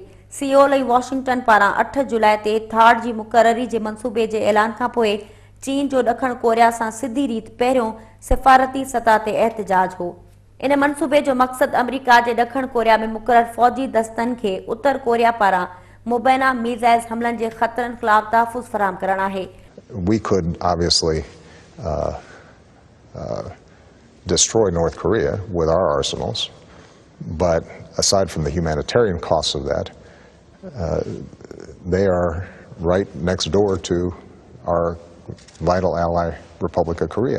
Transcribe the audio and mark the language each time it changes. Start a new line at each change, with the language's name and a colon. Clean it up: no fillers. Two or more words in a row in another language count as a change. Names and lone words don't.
Sindhi: सियोल ऐं वॉशिंगटन पारां 8 जुलाई ते थाड जी मुक़ररी जे मंसूबे जे ऐलान खां पोइ चीन जो ॾखण कोरिया सां सिधी रीत पहिरियों सिफ़ारती सतह ते एहतजाज हो। इन मंसूबे जो मक़सदु अमरीका जे ॾखण कोरिया में मुक़रर फ़ौजी दस्तनि खे उत्तर कोरिया पारां मुबैना मीज़ाइल हमलनि जे ख़तरनि ख़िलाफ़ तहफ़्फ़ुज़ फ़राहम करणु आहे।
English: We could obviously destroy North Korea with our arsenals, but aside from the humanitarian costs of that, they are right next door to our vital ally, Republic of Korea.